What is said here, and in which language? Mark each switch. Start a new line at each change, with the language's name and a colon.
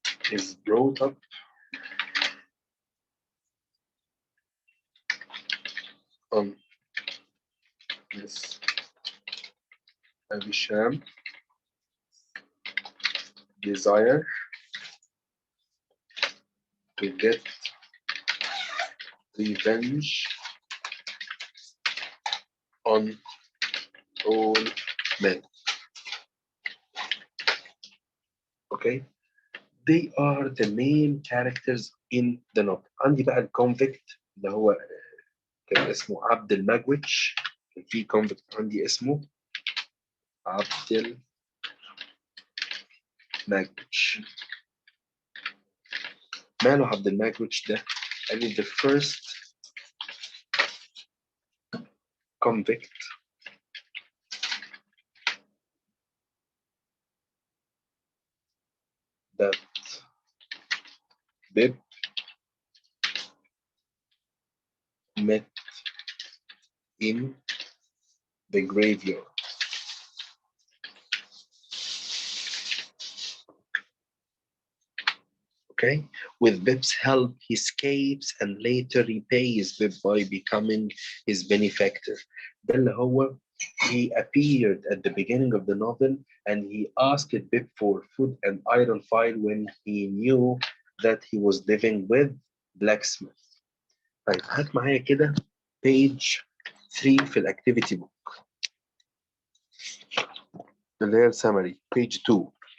English: is brought up on Miss Avisham desire to get revenge on all men. Okay, they are the main characters in the novel.
Arabic: عندي بقى الكونفكت اللي هو كان اسمه عبد المجوج. كان في كونفكت عندي اسمه عبد المجوج. ماله عبد المجوج ده؟ قال لي
English: the first convict that Bib met in the graveyard. Okay, with Bib's help, he escapes and later repays Bib by becoming his benefactor.
Arabic: ده اللي هو
English: he appeared at the beginning of the novel and he asked Bib for food and iron file when he knew that he was living with blacksmith.
Arabic: طيب هات معايا كده page 3 في الاكتيفيتي بوك اللي هي السمري page 2.